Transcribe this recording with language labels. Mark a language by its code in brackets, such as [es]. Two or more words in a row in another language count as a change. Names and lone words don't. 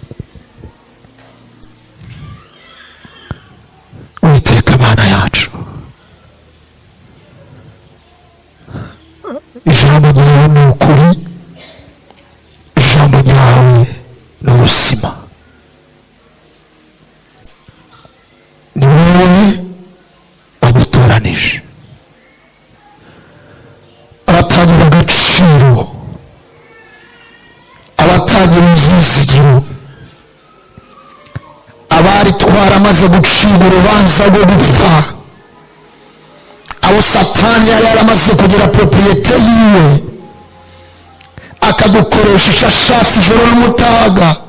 [rn] Uwiteka Mana yacu, ijambo ryawe ni ukuri, ijambo ryawe ni ubuzima. ni wowe wadutoranije. abatagira agaciro, abatagira ivyizigiro, abari twaramaze gucibwa urubanza rwo gupfa, abo Satani yari yaramaze kugira propriete yiwe akadukoresha icyo ashatse ijoro n'umutaga.